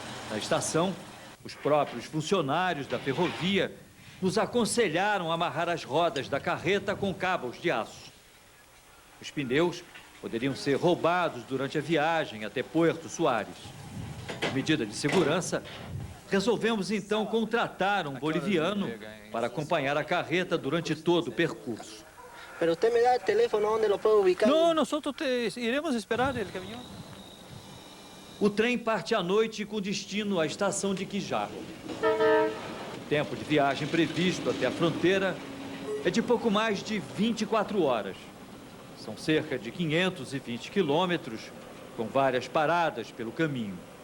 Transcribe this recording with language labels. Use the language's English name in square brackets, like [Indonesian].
[Portuguese] Na estação, os próprios funcionários da ferrovia nos aconselharam a amarrar as rodas da carreta com cabos de aço. Os pneus poderiam ser roubados durante a viagem até Porto Soares. Por medida de segurança, resolvemos então contratar um boliviano para acompanhar a carreta durante todo o percurso. [Spanish] Pero usted me da el teléfono onde lo puedo ubicar. [Portuguese] Não, [Spanish] nosotros [Portuguese] iremos esperar o caminhão. O trem parte à noite com destino à estação de Quijarro. tempo de viagem previsto até a fronteira é de pouco mais de 24 horas. São cerca de 520 quilômetros, com várias paradas pelo caminho.